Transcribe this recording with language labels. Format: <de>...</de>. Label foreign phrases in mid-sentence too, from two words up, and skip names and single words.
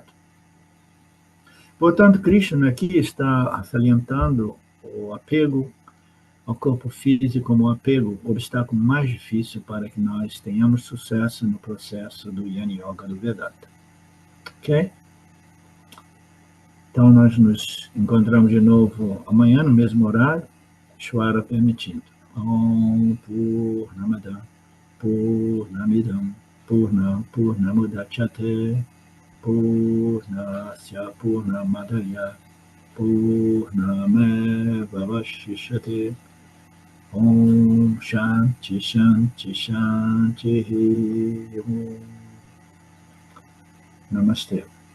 <pt>Portanto, Krishna aqui está salientando o apego ao corpo físico como o apego, o obstáculo mais difícil para que nós tenhamos sucesso no processo do Jnana Yoga do Vedanta. Ok? Então, nós nos encontramos de novo amanhã, no mesmo horário, Shwara permitindo.</pt> <sa>ॐ पूर्णमदः पूर्णमिदं पूर्णमुदच्यते पूर्णस्य पूर्णमादाय पूर्णमेवावशिष्यते ॐ शान्ति शान्ति शान्ति ॐ नमस्ते.</sa>